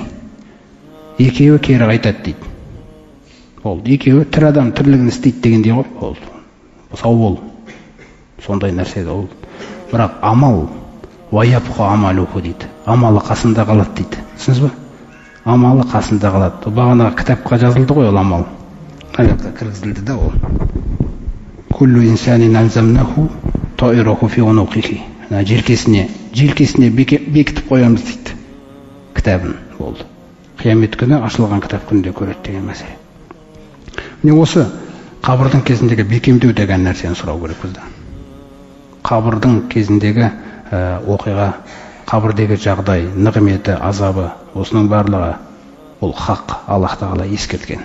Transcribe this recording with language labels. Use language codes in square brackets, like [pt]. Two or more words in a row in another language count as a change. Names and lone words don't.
[kk] Екеуі кері қайтады дейді. Ол екеуі тірі адам тірлігін істейді дегендей ғой. Ол сау бол. Сондай нәрсе ол. Бірақ [ar] عمل ويبقى عمله [kk] дейді. Амалы қасында қалады дейді. Түсінсіз бе? Амалы қасында қалады. Бағана кітапқа жазылды ғой ол амал. Аяққа кіргізілді да ол. [ar] كل إنسان ألزمناه طائره في عنقه. [kk] Желкесіне бекітіп қоямыз дейді. Кітабын болды. Қиямет күні ашылған кітап күнінде көреді деген мәселе. Міне осы қабірдің кезіндегі бекемдеу деген нәрсені сұрау керек бізде. Қабірдің кезіндегі оқиға, қабірдегі жағдай, нығметі, азабы, осының барлығы ол хақ, Аллах Тағала ескерткен.